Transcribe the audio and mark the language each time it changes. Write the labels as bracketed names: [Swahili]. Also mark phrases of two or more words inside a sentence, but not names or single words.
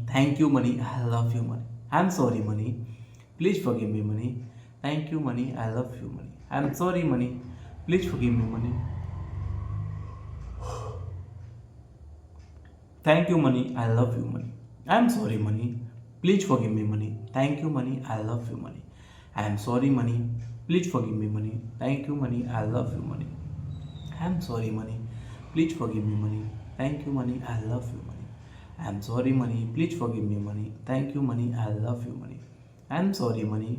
[English] Thank you, money. I love you, money. I'm sorry, money. Please forgive me, money. Thank you, money. I love you, money. I'm sorry, money. Please forgive me, money. Thank you, money. I love you, money. I'm sorry, money. Please forgive me, money. Thank you, money. I love you, money. I am sorry, money. Please forgive me, money. Thank you, money. I love you, money. I am sorry, money. Please forgive me, money. Thank you, money. I love you, money. I am sorry, money. Please forgive me, money. Thank you, money. I love you, money. I am sorry, money.